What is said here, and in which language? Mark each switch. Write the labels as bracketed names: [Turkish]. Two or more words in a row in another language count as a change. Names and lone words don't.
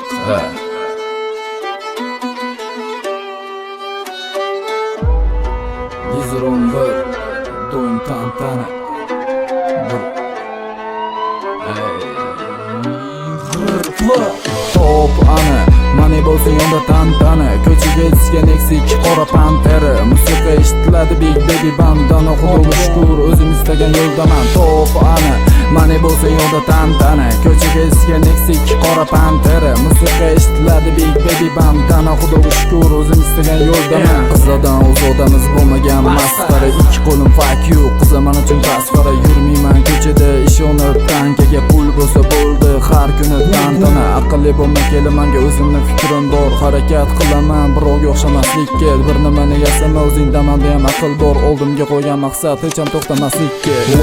[Uzbek] 111 do'ng tantana. Top ana mani bo'lsang onda tantana. Ko'chaga tushgan eksik qora pantera. Musiqa eshitiladi [English] big baby bandana. [Uzbek] Xudoga shukr o'zim istagan yo'ldaman. Top ana mani bo'lsang onda tantana. Ko'chaga tushgan eksik qora pantera. Musiqa eshitiladi big baby bandana. Xudoga shukr o'zim istagan yo'ldaman. Qizlardan o'z odamiz bo'lmagan masxara. Ikki qo'lim [English] fuck you [Uzbek] qizlar uchun tasvara. Yurmayman ko'chada ishonib tankaga pul bo'lsa bo'ldi har kuni tantana. Aqlli bo'lma kelimanga o'zimni fikrim bor. Harakat qilaman birovga o'xshamaslikka. Bir nimani yasama o'zingdaman deyam aql bor. Oldimga qo'ygan maqsad hech ham to'xtamaslikka.